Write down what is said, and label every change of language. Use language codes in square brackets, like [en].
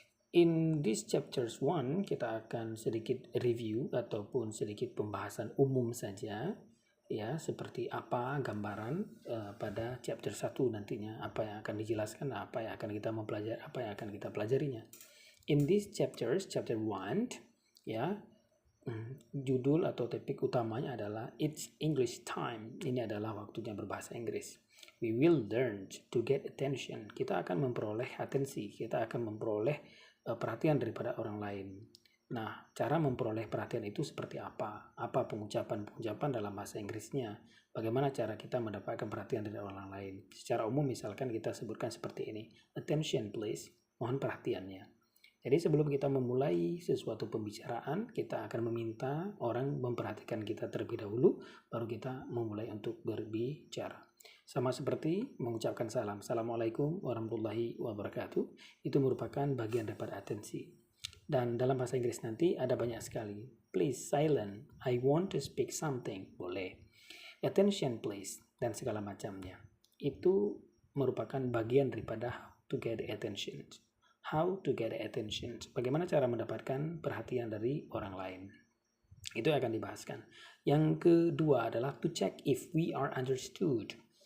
[en] In this chapters [id] 1 kita akan sedikit review ataupun sedikit pembahasan umum saja ya, seperti apa gambaran pada chapter 1 nantinya, apa yang akan dijelaskan, apa yang akan kita mempelajari, apa yang akan kita pelajarinya. [en] In this chapters, chapter 1 [id] ya, judul atau topik utamanya adalah [en] It's English Time. [id] Ini adalah waktunya berbahasa Inggris. [en] We will learn to get attention. [id] Kita akan memperoleh atensi, kita akan memperoleh perhatian daripada orang lain. Nah, cara memperoleh perhatian itu seperti apa? Apa pengucapan-pengucapan dalam bahasa Inggrisnya? Bagaimana cara kita mendapatkan perhatian dari orang lain? Secara umum misalkan kita sebutkan seperti ini. [en] Attention please. [id] Mohon perhatiannya. Jadi sebelum kita memulai sesuatu pembicaraan, kita akan meminta orang memperhatikan kita terlebih dahulu, baru kita memulai untuk berbicara. Sama seperti mengucapkan salam. [ar] Assalamualaikum warahmatullahi wabarakatuh. [id] Itu merupakan bagian daripada atensi. Dan dalam bahasa Inggris nanti ada banyak sekali. [en] Please silent, I want to speak something. [id] Boleh. [en] Attention please, [id] dan segala macamnya. Itu merupakan bagian daripada [en] how to get attention. How to get attention. [id] Bagaimana cara mendapatkan perhatian dari orang lain. Itu akan dibahaskan. Yang kedua adalah [en] to check if we are understood.